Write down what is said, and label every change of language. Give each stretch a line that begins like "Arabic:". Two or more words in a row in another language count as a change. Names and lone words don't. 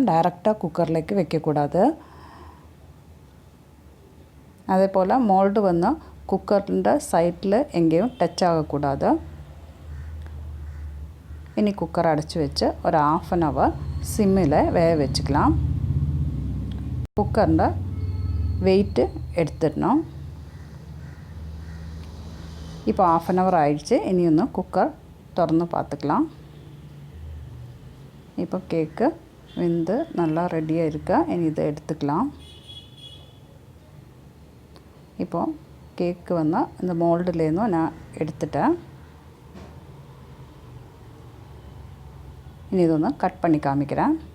Tamil: டைரெக்டாக குக்கர்லேக்கு வைக்கக்கூடாது. அதே போல் மோல்டு வந்து குக்கரில் சைடில் எங்கேயும் டச் ஆகக்கூடாது. இனி குக்கர் அடைச்சி வச்சு ஒரு 1/2 hour சிம்மில் வேக வச்சுக்கலாம்.
Malayalam: കുക്കറിൻ്റെ വെയിറ്റ് എടുത്തിടണം. ഇപ്പോൾ 1/2 hour ആയിடுச்சு. ഇനിയൊന്ന് കുക്കർ തുറന്ന് பார்த்துக்கலாம்.
Tamil: இப்போ கேக்கு வெந்து நல்லா ரெடியாக இருக்கு. இனி இதை எடுத்துக்கலாம். இப்போ கேக்கு வந்து இந்த மோல்டுலேருந்தும் நான் எடுத்துட்டேன். இனி இது வந்து கட் பண்ணி காமிக்கிறேன்.